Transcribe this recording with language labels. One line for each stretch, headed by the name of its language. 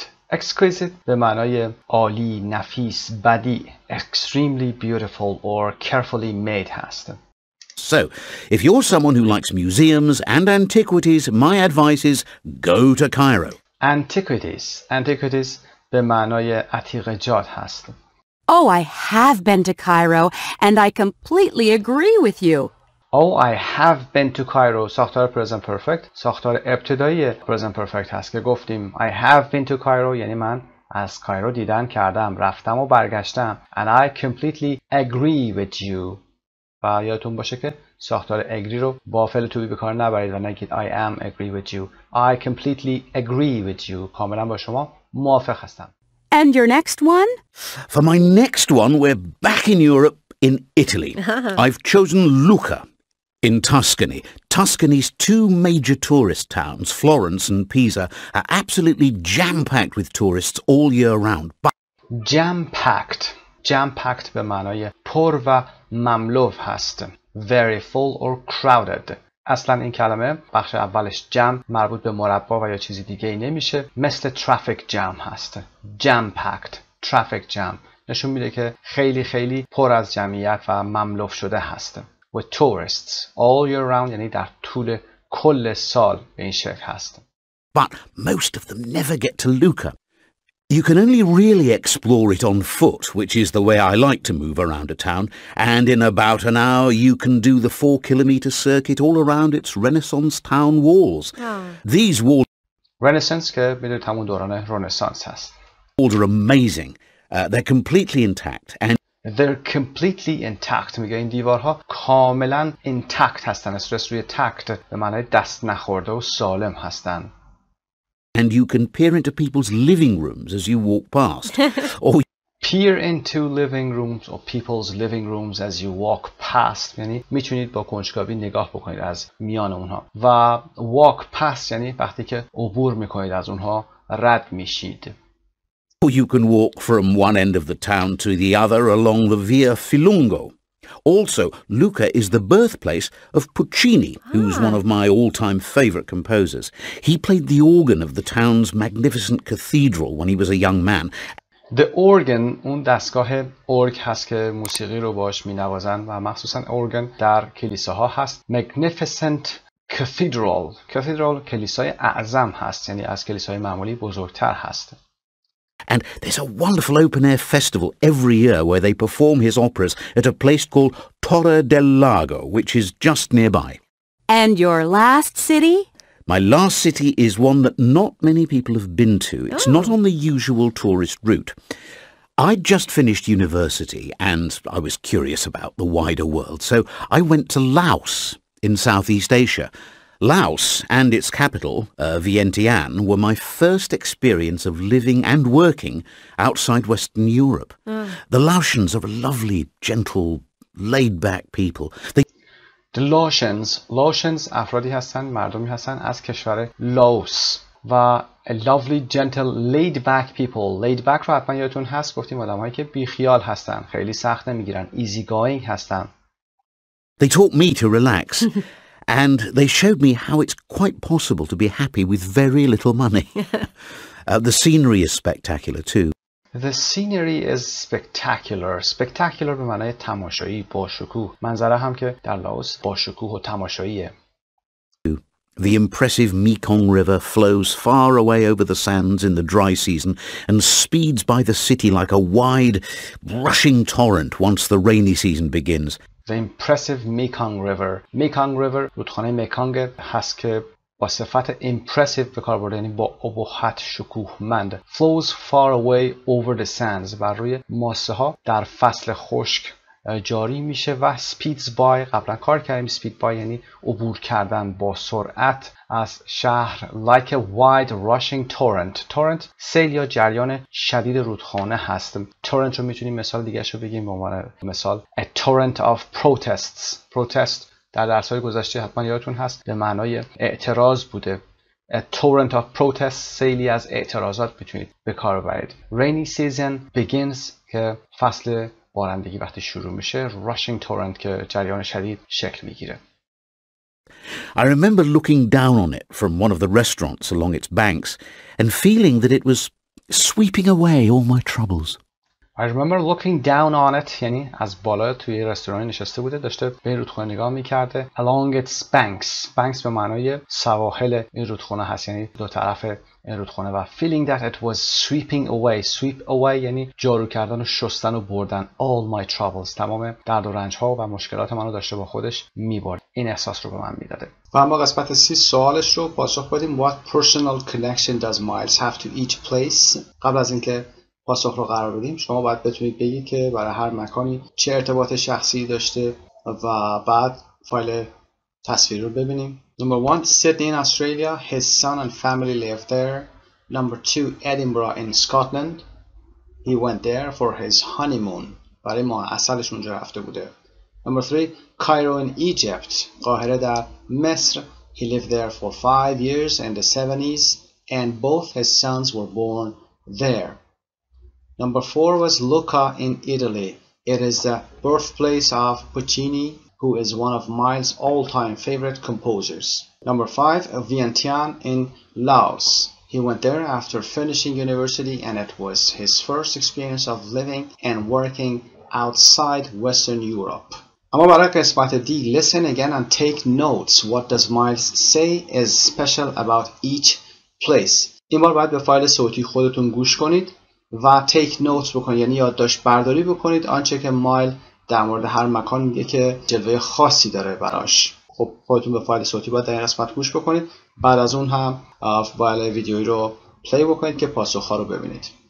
Persian: Exquisite به معنای عالی، نفیس، بدیع.
English: Extremely beautiful or carefully made هست. So, if you're someone who likes museums and antiquities, my advice is go to Cairo.
Persian: Antiquities به معنای عتیقه‌جات هست.
English: Oh, I have been to Cairo, and I completely agree with you. Oh, I have been to Cairo
Persian: ساختار present perfect، ساختار ابتدایی present perfect هست که گفتیم
English: I have been to Cairo
Persian: یعنی من از کایرو دیدن کردم، رفتم و برگشتم.
English: And I completely agree with you.
Persian: و یادتون باشه که ساختار agree رو با فعل to be به کار نبرید و نگید
English: I am agree with you. I completely agree with you.
Persian: کاملا با شما موافق هستم.
English: And your next one? For my next one, we're back in Europe, in Italy. I've chosen Lucca in Tuscany. Tuscany's two major tourist towns, Florence and Pisa, are absolutely jam-packed with tourists all year round. But Jam-packed.
Persian: Jam-packed به معنای پر و مملو هست.
English: Very full or crowded.
Persian: اصلا این کلمه بخش اولش جمع مربوط به مربع و یا چیزی دیگه ای نمیشه، مثل traffic jam هست.
English: Jam-packed. Traffic jam.
Persian: نشون میده که خیلی خیلی پر از جمعیت و مملو شده هست.
English: With tourists all year round
Persian: یعنی در طول کل سال به این شکل هست.
English: But most of them never get to Lucca. You can only really explore it on foot, which is the way I like to move around a town, and in about an hour you can do the 4-kilometer circuit all around its Renaissance town walls. These walls
Persian: Renaissance که میدونید همون دوران رنسانس هست.
English: are amazing. They're completely intact and They're completely intact.
Persian: میگه این دیوارها کاملا intact هستن. استرس روی tact به معنای دست نخورده و سالم هستن.
English: and you can peer into people's living rooms as you walk past. or Peer into living rooms or people's living rooms as you walk past
Persian: یعنی میتونید با کنجکاوی نگاه بکنید از میان اونها. و walk past یعنی وقتی که عبور میکنید از اونها رد میشید.
English: Or you can walk from one end of the town to the other along the Via Filungo. Also, Lucca is the birthplace of Puccini, who's one of my all-time favorite composers. He played the organ of the town's magnificent cathedral when he was a young man.
Persian: The organ اون دستگاه ارگ هست که موسیقی رو باش مینوازن و مخصوصا ارگن در کلیساها هست.
English: Magnificent cathedral.
Persian: Cathedral کلیسای اعظم هست یعنی از کلیسای معمولی بزرگتر هست.
English: And there's a wonderful open-air festival every year where they perform his operas at a place called Torre del Lago, which is just nearby. And your last city? My last city is one that not many people have been to. It's not on the usual tourist route. I'd just finished university and I was curious about the wider world, so I went to Laos in Southeast Asia. Laos and its capital, Vientiane, were my first experience of living and working outside Western Europe. The Laotians are lovely, gentle, laid-back people.
Persian: The Laotians افرادی هستن، مردمی هستن از کشور لاوس و
English: lovely, gentle, laid-back people.
Persian: Laid-back رو حتما یادتون هست، گفتیم آدم هایی که بیخیال هستن، خیلی سخت نمیگیرن، easy going هستن.
English: They taught me to relax. And they showed me how it's quite possible to be happy with very little money. The scenery is spectacular too. The scenery is spectacular.
Persian: Spectacular به معنای تماشایی، با شکوه. منظره هم که در لاوس با شکوه و تماشاییه.
English: The impressive Mekong River flows far away over the sands in the dry season and speeds by the city like a wide, rushing torrent once the rainy season begins. The impressive Mekong River.
Persian: Mekong River رودخانه مکانگ هست که با صفت impressive به کار برده، یعنی با ابهت، شکوهمند.
English: Flows far away over the sands
Persian: بر روی ماسه ها در فصل خشک جاری میشه و
English: speeds by
Persian: قبلا کار کردیم. speed by یعنی عبور کردن با سرعت از شهر.
English: like a wide rushing torrent.
Persian: torrent سیل یا جریان شدید رودخانه هست. torrent رو میتونیم مثال دیگه شو بگیم به عنوان مثال
English: a torrent of protests.
Persian: protest در درس‌های گذشته حتما یادتون هست به معنای اعتراض بوده.
English: a torrent of protests
Persian: سیلی از اعتراضات میتونید به کار ببرید.
English: rainy season begins
Persian: که فصل بارندگی وقتی شروع میشه.
English: rushing torrent
Persian: که جریان شدید شکل میگیره.
English: I remember looking down on it from one of the restaurants along its banks and feeling that it was sweeping away all my troubles. I remember looking down on it،
Persian: یعنی از بالا توی رستورانی نشسته بوده، داشته به این رودخونه نگاه میکرده.
English: along its banks
Persian: به معنای سواحل این رودخونه هست، یعنی دو طرف این رودخونه. و
English: feeling that it was sweep away
Persian: یعنی جارو کردن و شستن و بردن
English: all my troubles،
Persian: تمام درد و رنج ها و مشکلات منو داشته با خودش میبرد. این احساس رو به من میداده. و اما قسمت 30 سوالش رو پاسخ بدیم.
English: What personal connection does Miles have to each place؟
Persian: قبل از اینکه پاسخ رو قرار بدیم شما باید بتونید بگید که برای هر مکانی چه ارتباط شخصی داشته و بعد فایل تصویر رو ببینیم.
English: Number 1 Sydney in Australia, his son and family live there. Number 2 Edinburgh in Scotland, he went there for his honeymoon.
Persian: برای ماه عسلش اونجا رفته بوده.
English: Number 3 Cairo in Egypt,
Persian: قاهره در مصر,
English: he lived there for 5 years in the 70s and both his sons were born there. Number 4 was Lucca in Italy. It is the birthplace of Puccini, who is one of Miles' all-time favorite composers. Number 5, Vientiane in Laos. He went there after finishing university and it was his first experience of living and working outside Western Europe.
Persian: اما برای قسمت
English: D, listen again and take notes. What does Miles say is special about each place?
Persian: این بار باید به فایل صوتی خودتون گوش کنید و take notes بکنید، یعنی یادداشت برداری بکنید آنچه که مایل در مورد هر مکان میگه که جلوه خاصی داره براش. خب خودتون به فایل صوتی باید در این قسمت گوش بکنید، بعد از اون هم فایل ویدیویی رو پلی بکنید که پاسخ‌ها رو ببینید.